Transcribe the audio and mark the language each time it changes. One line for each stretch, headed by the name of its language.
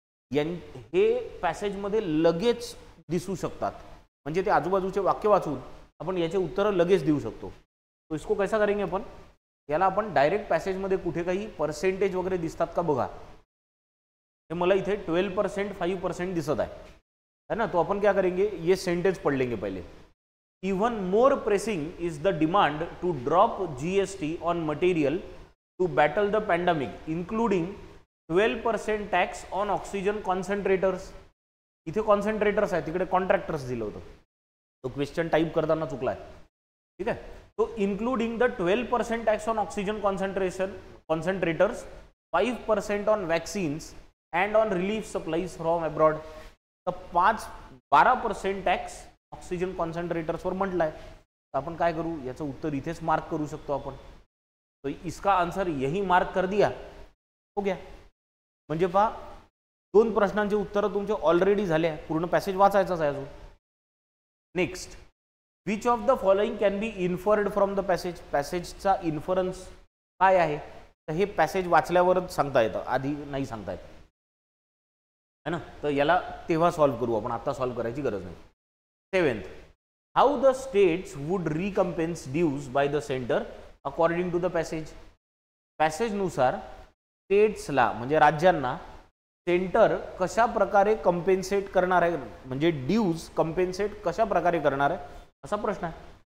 Marathi: हे पॅसेजमध्ये लगेच दिसू शकतात, म्हणजे ते आजूबाजूचे वाक्य वाचून आपण याचे उत्तरं लगेच देऊ शकतो.
Hindi: तो इसको कैसा करेंगे
Marathi: आपण, याला आपण डायरेक्ट पॅसेजमध्ये कुठे काही पर्सेंटेज वगैरे दिसतात का बघा. हे मला इथे 12%, 5% दिसत
Hindi: है ना. तो अपन क्या करेंगे, ये सेंटेंस पढ़ लेंगे पहले.
English: Even more pressing is the demand to drop GST on material to battle the pandemic including 12% tax on oxygen concentrators.
Marathi: इथे कॉन्सन्ट्रेटर्स आहे, तिकडे कॉन्ट्रॅक्टर्स दिलं होतं, तो क्वेश्चन टाइप करताना चुकला आहे. ठीक आहे.
English: तो including the 12% tax on oxygen concentrators, 5% on vaccines and on relief supplies from abroad.
Marathi: तर 12% टॅक्स ऑक्सिजन कॉन्सन्ट्रेटर्सवर म्हटलं आहे. तर आपण काय करू, याचं उत्तर इथेच मार्क करू शकतो आपण.
Hindi: तो इसका आन्सर यही मार्क कर दिया, हो गया.
Marathi: म्हणजे पहा, 2 प्रश्नांचे उत्तरं तुमचे ऑलरेडी झाले आहे. पूर्ण पॅसेज वाचायचंच आहे अजून.
English: Next, which of the following can be inferred from the passage.
Marathi: पॅसेजचा inference काय आहे, तर हे पॅसेज वाचल्यावरच सांगता येतं, आधी नाही सांगता येत
Hindi: है ना.
Marathi: तर याला तेव्हा सॉल्व्ह करू आपण, आता सॉल्व्ह करायची गरज नाही.
English: 7th, how the states would recompense dues by the centre according to the passage.
Marathi: पॅसेजनुसार स्टेट्सला म्हणजे राज्यांना सेंटर कशा प्रकारे कंपेन्सेट करणार आहे, म्हणजे ड्यूज कंपेन्सेट कशा प्रकारे करणार आहे असा प्रश्न आहे.